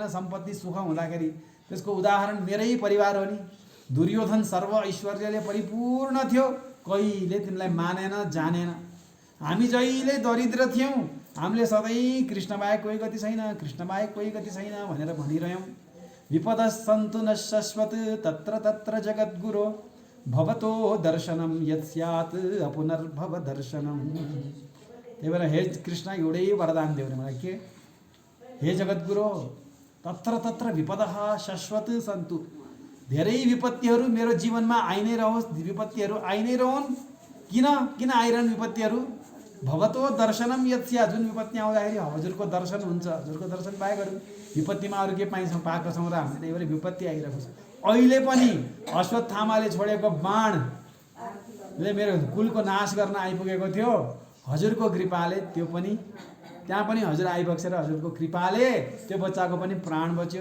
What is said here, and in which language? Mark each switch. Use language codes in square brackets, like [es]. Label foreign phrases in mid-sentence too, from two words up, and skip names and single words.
[ne] सम्पत्ति सुख हुँदाखेरि त्यसको उदाहरण मेरै परिवार हो नि। दुर्योधन सर्व ऐश्वर्यले परिपूर्ण थियो, कहिले तिमीलाई मानेन, जानेन। हामी जहिले दरिद्र थियौँ, हामीले सधैँ कृष्ण बाहेक कोही गति छैन, कृष्ण बाहेक कोही गति छैन भनेर भनिरह्यौँ। [sa] विपदः सन्तु न शाश्वत तत्र तत्र जगद्गुरो भवतो दर्शनम यत् स्यात् अपुनर्भव दर्शनम। [ne] त्यही भएर हे कृष्ण एउटै वरदान देऊ मलाई के? [sa] हे जगद्गुरो, तत्र तत्र विपदः शाश्वत सन्तु। [ne] धेरै विपत्तिहरू मेरो जीवनमा आइ नै रहोस्, विपत्तिहरू आइ नै रहन्। किन आइरहन् विपत्तिहरू? [sa] भवतो दर्शनम यत् स्यात्। [ne] जुन विपत्ति आउँदाखेरि हजुरको दर्शन हुन्छ, हजुरको दर्शन पाएको विपत्तिमा अरू के पाइन्छौँ, पाएको छौँ र हामीले। त्यही भएर विपत्ति आइरहेको छ। अहिले पनि अश्वत्थामाले छोडेको बाणले मेरो कुलको नाश गर्न आइपुगेको थियो। हजुरको कृपाले त्यो पनि त्यहाँ पनि हजुर आइबक्सेर हजुरको कृपाले त्यो बच्चाको पनि प्राण बच्यो।